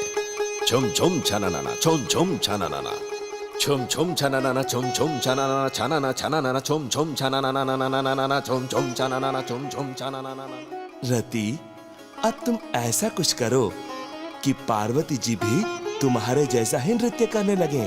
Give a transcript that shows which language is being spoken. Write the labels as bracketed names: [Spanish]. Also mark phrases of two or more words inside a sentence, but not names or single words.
[Hindi] छुम छुम छननना, छुम छुम छननना, छुम छुम छननना, छुम छुम छननना, छनना छननना, छुम छुम छननना, छुम छुम छननना, छुम छुम छननना। रति, अब तुम ऐसा कुछ करो कि पार्वती जी भी तुम्हारे जैसा ही नृत्य करने लगे।